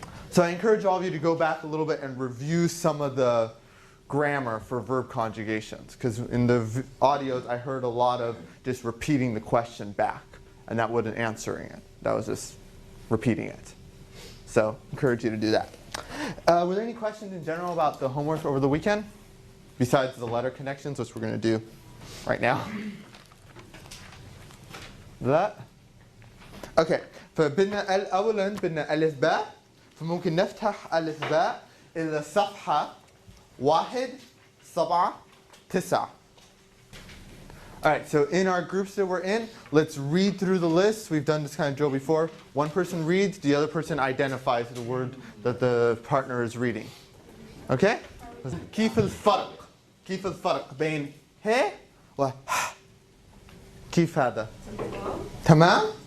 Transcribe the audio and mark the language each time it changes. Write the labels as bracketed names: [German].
[English] So I encourage all of you to go back a little bit and review some of the grammar for verb conjugations, because in the audios I heard a lot of just repeating the question back, and that wasn't answering it. That was just repeating it. So encourage you to do that. Were there any questions in general about the homework over the weekend, besides the letter connections, which we're going to do right now? [Arabic] لا. [English] Okay. [Arabic] فبدنا أولا بدنا ألف باء، فممكن نفتح ألف باء إلى صفحة 1 7 9. [English] Alright, so in our groups that we're in, let's read through the list. We've done this kind of drill before. One person reads, the other person identifies the word that the partner is reading. Okay? [Arabic] كيف الفرق؟ كيف الفرق بين ه و ح؟ كيف هذا؟ تمام؟